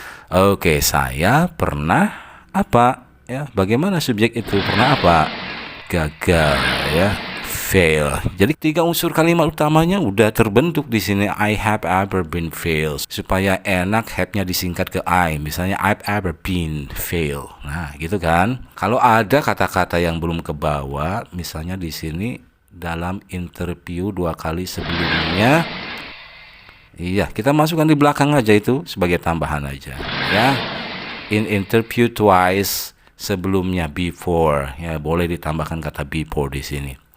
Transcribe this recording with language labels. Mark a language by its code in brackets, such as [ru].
[id] Oke, saya pernah apa ya, bagaimana subjek itu, pernah apa, gagal ya, fail. Jadi 3 unsur kalimat utamanya udah terbentuk di sini. [en] I have ever been fail. [id] Supaya enak have-nya disingkat ke I. Misalnya [en] I've ever been fail. [id] Nah, gitu kan. Kalau ada kata-kata yang belum kebawa, misalnya di sini dalam interview 2 kali sebelumnya. Iya, kita masukkan di belakang aja itu sebagai tambahan aja, ya. [en] In interview twice, [id] sebelumnya before, ya boleh ditambahkan kata before di sini.